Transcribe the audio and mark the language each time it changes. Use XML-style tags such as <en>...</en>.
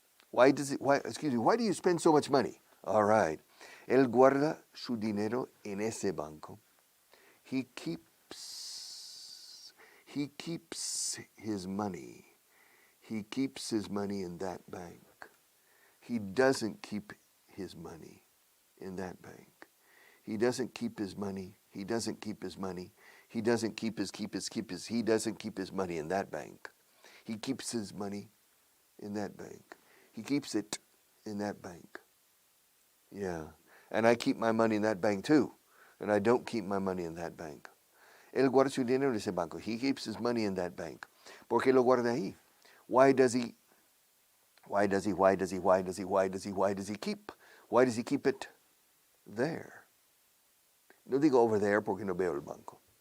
<en>Why do you spend so much money? All right.</en> <es>Él guarda su dinero en ese banco.</es> <en>He keeps his money. He keeps his money in that bank. He doesn't keep his money in that bank. He doesn't keep his money. He doesn't keep his money. He doesn't keep his. He doesn't keep his money in that bank. He keeps his money in that bank. He keeps it in that bank. Yeah. And I keep my money in that bank too. And I don't keep my money in that bank.</en> <es>Él guarda su dinero en ese banco.</es> <en>He keeps his money in that bank.</en> <es>¿Por qué lo guarda ahí?</es> <en>Why does he keep it there?</en> <es>No digo</es> <en>over there</en> <es>porque no veo el banco.</es>